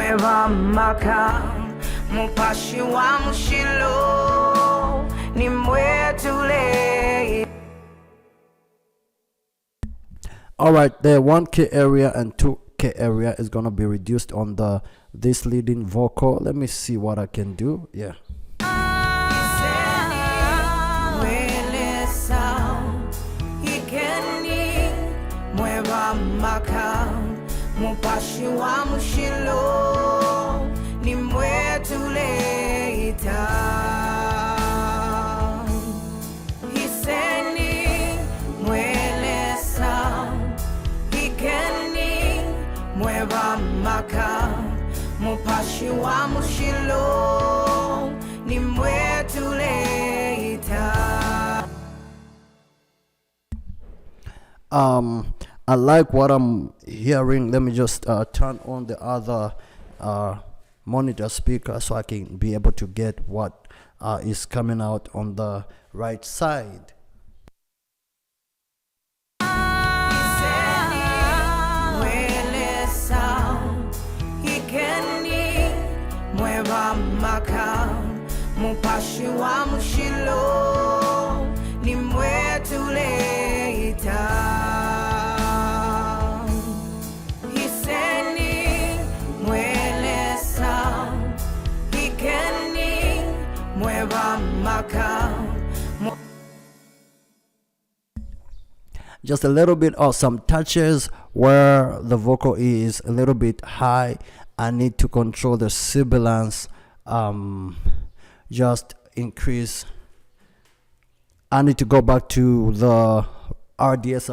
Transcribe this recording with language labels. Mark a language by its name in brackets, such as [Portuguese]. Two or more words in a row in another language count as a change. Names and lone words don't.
[Bemba] mweva maka mupashi wa mushilo ni mwetule. [English] Alright, the 1K area and 2K area is gonna be reduced on this leading vocal. Let me see what I can do. Yeah. [Bemba] Mupashi wa mushilo ni mwetuleita. Hiseni mwelesa hikeni mweva maka mupashi wa mushilo ni mwetuleita. [English] I like what I'm hearing. Let me just turn on the other monitor speaker so I can be able to get what is coming out on the right side. [Bemba] Mupashi wa mushilo ni mwetuleita. Hiseni mwelesa hikeni mweva maka. [English] Just a little bit of some touches where the vocal is a little bit high. I need to control the sibilance. Just increase. I need to go back to the RDSer.